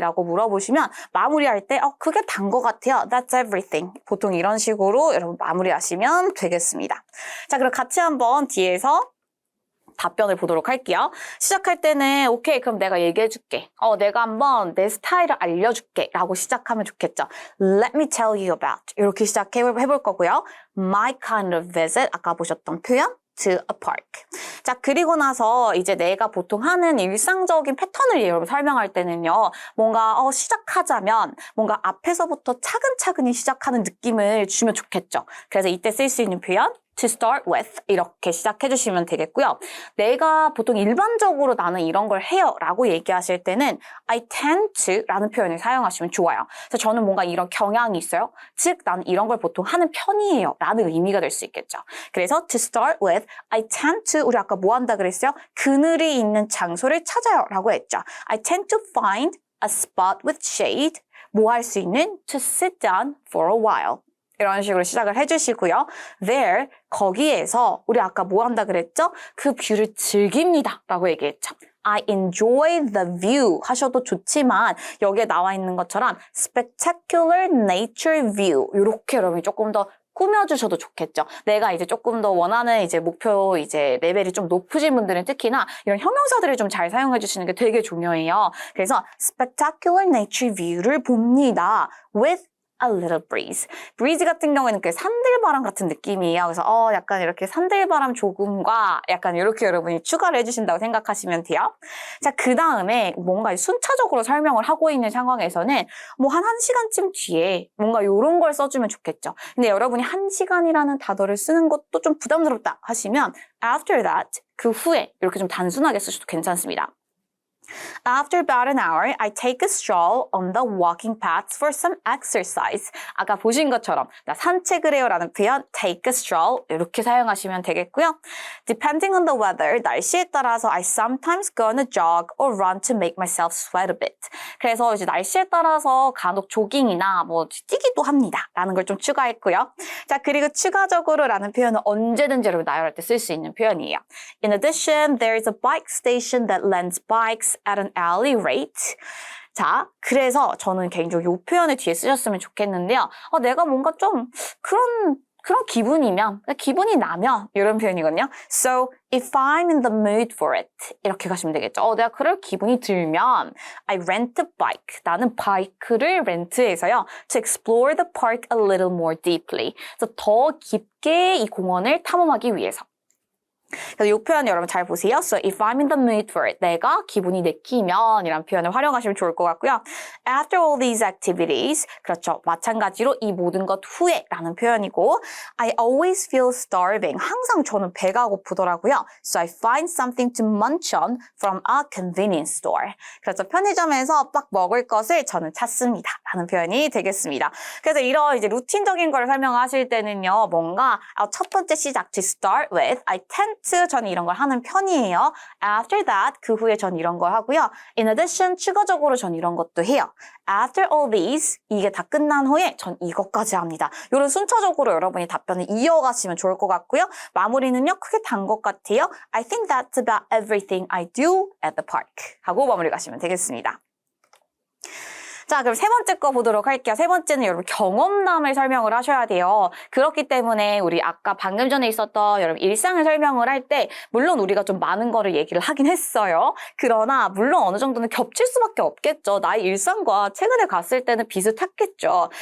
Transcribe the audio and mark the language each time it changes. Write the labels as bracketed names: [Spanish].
[Korean] 라고 물어보시면 마무리할 때 그게 단 것 같아요. [English] That's everything. [Korean] 보통 이런 식으로 여러분 마무리하시면 되겠습니다. 자, 그럼 같이 한번 뒤에서 답변을 보도록 할게요. 시작할 때는 오케이 그럼 내가 얘기해 줄게. 내가 한번 내 스타일을 알려줄게 라고 시작하면 좋겠죠. [English] Let me tell you about [Korean] 이렇게 시작해볼 거고요. [English] My kind of visit [Korean] 아까 보셨던 표현 [English] to a park. [Korean] 자, 그리고 나서 이제 내가 보통 하는 일상적인 패턴을 여러분 설명할 때는요. 뭔가 시작하자면 뭔가 앞에서부터 차근차근히 시작하는 느낌을 주면 좋겠죠. 그래서 이때 쓸 수 있는 표현 [English] to start with [Korean] 이렇게 시작해 주시면 되겠고요. 내가 보통 일반적으로 나는 이런 걸 해요 라고 얘기하실 때는 [English] I tend to [Korean] 라는 표현을 사용하시면 좋아요. 그래서 저는 뭔가 이런 경향이 있어요. 즉 나는 이런 걸 보통 하는 편이에요 라는 의미가 될 수 있겠죠. 그래서 [English] to start with I tend to [Korean] 우리 아까 뭐 한다 그랬어요? 그늘이 있는 장소를 찾아요 라고 했죠. [English] I tend to find a spot with shade [Korean] 뭐 할 수 있는 [English] to sit down for a while 이런 식으로 시작을 해주시고요. [Korean] There, 거기에서 우리 아까 뭐 한다 그랬죠? 그 뷰를 즐깁니다 라고 얘기했죠. [English] I enjoy the view [Korean] 하셔도 좋지만 여기에 나와 있는 것처럼 [English] spectacular nature view [Korean] 이렇게 여러분이 조금 더 꾸며주셔도 좋겠죠. 내가 이제 조금 더 원하는 이제 목표 이제 레벨이 좀 높으신 분들은 특히나 이런 형용사들을 좀 잘 사용해 주시는 게 되게 중요해요. 그래서 [English] spectacular nature view [Korean] 를 봅니다. with [English] a little breeze. [Korean] breeze 같은 경우에는 그 산들바람 같은 느낌이에요. 그래서 약간 이렇게 산들바람 조금과 약간 이렇게 여러분이 추가를 해주신다고 생각하시면 돼요. 자, 그 다음에 뭔가 순차적으로 설명을 하고 있는 상황에서는 뭐 한 1시간쯤 뒤에 뭔가 이런 걸 써주면 좋겠죠. 근데 여러분이 1시간이라는 단어를 쓰는 것도 좀 부담스럽다 하시면 [English] after that, [Korean] 그 후에 이렇게 좀 단순하게 쓰셔도 괜찮습니다. [English] After about an hour, I take a stroll on the walking paths for some exercise. [Korean] 아까 보신 것처럼 나 산책을 해요 라는 표현 [English] take a stroll [Korean] 이렇게 사용하시면 되겠고요. [English] Depending on the weather, [Korean] 날씨에 따라서 [English] I sometimes go on a jog or run to make myself sweat a bit. [Korean] 그래서 이제 날씨에 따라서 간혹 조깅이나 뭐 뛰기도 합니다 라는 걸 좀 추가했고요. 자, 그리고 추가적으로 라는 표현은 언제든지 여러분 나열할 때 쓸 수 있는 표현이에요. [English] In addition, there is a bike station that lends bikes at an hourly rate. [Korean] 자, 그래서 저는 개인적으로 이 표현을 뒤에 쓰셨으면 좋겠는데요. 내가 뭔가 좀 그런 기분이 나면 이런 표현이거든요. [English] So, if I'm in the mood for it [Korean] 이렇게 가시면 되겠죠. 내가 그럴 기분이 들면 [English] I rent a bike. [Korean] 나는 바이크를 렌트해서요. [English] To explore the park a little more deeply. [Korean] 그래서 더 깊게 이 공원을 탐험하기 위해서. 그래서 이 표현 여러분 잘 보세요. [English] So if I'm in the mood for it, [Korean] 내가 기분이 내키면 이란 표현을 활용하시면 좋을 것 같고요. [English] After all these activities, [Korean] 그렇죠. 마찬가지로 이 모든 것 후에 라는 표현이고 [English] I always feel starving. [Korean] 항상 저는 배가 고프더라고요. [English] So I find something to munch on from a convenience store. [Korean] 그렇죠. 편의점에서 막 먹을 것을 저는 찾습니다. 라는 표현이 되겠습니다. 그래서 이런 이제 루틴적인 걸 설명하실 때는요. 뭔가 첫 번째 시작 [English] to start with, I tend [Korean] 저는 이런 걸 하는 편이에요. [English] After that, [Korean] 그 후에 전 이런 걸 하고요. [English] In addition, [Korean] 추가적으로 전 이런 것도 해요. [English] After all these, [Korean] 이게 다 끝난 후에 전 이것까지 합니다. 이런 순차적으로 여러분이 답변을 이어가시면 좋을 것 같고요. 마무리는요, 크게 단 것 같아요. [English] I think that's about everything I do at the park. [Korean] 하고 마무리 가시면 되겠습니다. 자, 그럼 세 번째 거 보도록 할게요. 세 번째는 여러분 경험담을 설명을 하셔야 돼요. 그렇기 때문에 우리 아까 방금 전에 있었던 여러분 일상을 설명을 할 때 물론 우리가 좀 많은 거를 얘기를 하긴 했어요. 그러나 물론 어느 정도는 겹칠 수밖에 없겠죠. 나의 일상과 최근에 갔을 때는 비슷했겠죠.